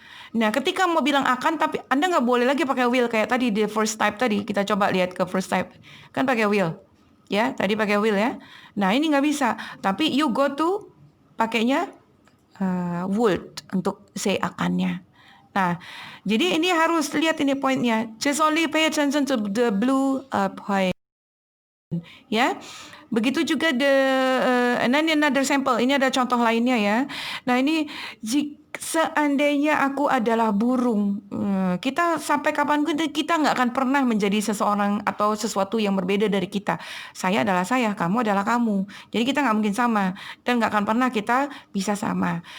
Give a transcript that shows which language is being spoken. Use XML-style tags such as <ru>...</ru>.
<id>Nah, ketika mau bilang akan, tapi Anda nggak boleh lagi pakai will kayak tadi di first type tadi. Kita coba lihat ke first type. Kan pakai will. Ya, tadi pakai will ya. Nah, ini nggak bisa. Tapi you go to pakainya would untuk say akannya. Nah, jadi ini harus lihat ini poinnya.</id> <en>Just only pay attention to the blue point.</en> <id>Ya. Begitu juga</id> <en>and then another sample.</en> <id>Ini ada contoh lainnya ya. Nah ini seandainya aku adalah burung, kita sampai kapanpun kita nggak akan pernah menjadi seseorang atau sesuatu yang berbeda dari kita. Saya adalah saya, kamu adalah kamu. Jadi kita nggak mungkin sama dan nggak akan pernah kita bisa sama.</id>